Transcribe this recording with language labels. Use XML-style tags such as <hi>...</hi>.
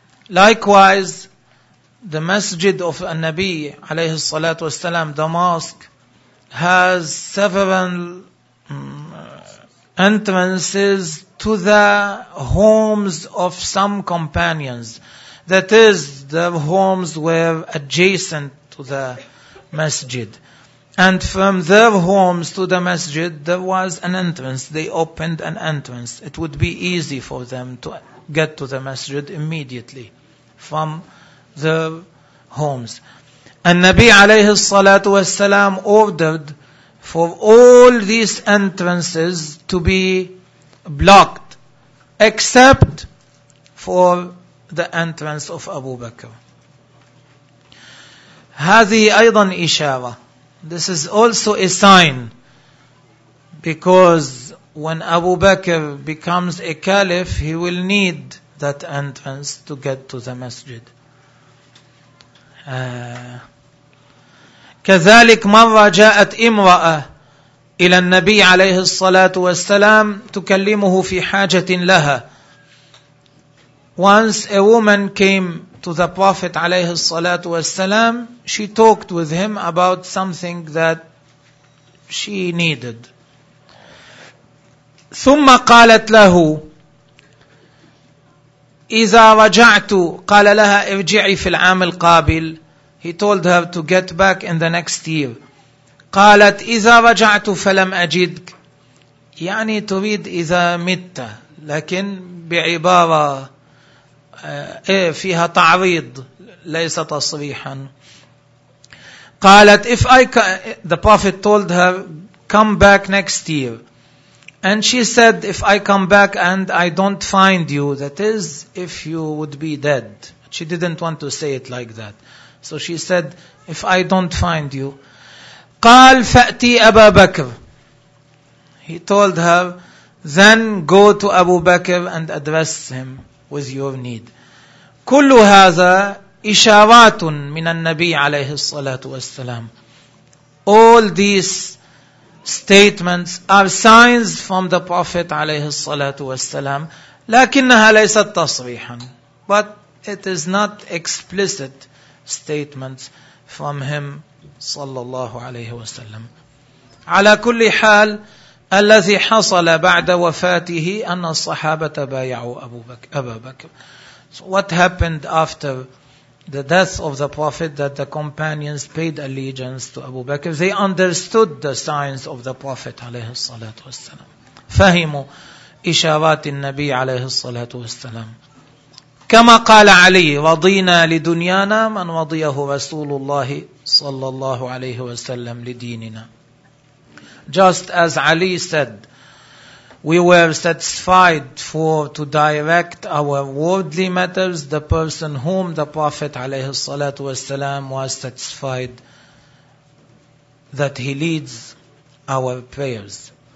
<en>Likewise, the masjid of</en> <ar>النبي عليه الصلاة والسلام,</ar> <en>the mosque, has several entrances to the homes of some companions. That is, the homes were adjacent to the masjid. And from their homes to the masjid, there was an entrance. They opened an entrance. It would be easy for them to get to the masjid immediately from their homes. And Nabi alayhi salatu wasalam ordered for all these entrances to be blocked except for the entrance of Abu Bakr.</en> <ar>هذه أيضا إشارة.</ar> <en>This is also a sign, because when Abu Bakr becomes a caliph, he will need that entrance to get to the masjid.</en> <ar>كذلك مرة جاءت امرأة إلى النبي عليه الصلاة والسلام تكلمه في حاجة لها.</ar> <en>Once a woman came to the Prophet</en> <ar>عليه الصلاة والسلام,</ar> <en>she talked with him about something that she needed.</en> <ar>ثم قالت له إذا رجعت, قال لها ارجعي في العام القابل.</ar> <en>He told her to get back in the next year.</en> <ar>قالت إذا رجعت فلم أجدك, يعني تريد إذا مت, لكن بعبارة فيها تعريض ليس تصريحا. قالت</ar> <en>if I the Prophet told her come back next year, and she said if I come back and I don't find you, that is if you would be dead. She didn't want to say it like that, so she said if I don't find you.</en> <ar>قال فأتي أبا بكر.</ar> <en>He told her then go to Abu Bakr and address him with your need.</en> <ar>كل هذا إشارات من النبي عليه الصلاة والسلام.</ar> <en>All these statements are signs from the Prophet</en> <ar>عليه الصلاة والسلام. لكنها ليست تصريحا.</ar> <en>But it is not explicit statements from him</en> <ar>صلى الله عليه وسلم. على كل حال الذي حصل بعد وفاته أن الصحابة بايعوا أبا بكر.</ar> <en>So what happened after the death of the Prophet, that the companions paid allegiance to Abu Bakr. They understood the signs of the Prophet</en> <ar>عليه الصلاة والسلام. فهموا إشارات النبي عليه الصلاة والسلام. كما قال علي رضينا لدنيانا من وضيه رسول الله صلى الله عليه وسلم لديننا.</ar> <en>Just as Ali said, we were satisfied for to direct our worldly matters the person whom the Prophet</en> <ar>عليه الصلاة والسلام</ar> <en>was satisfied that he leads our prayers.</en>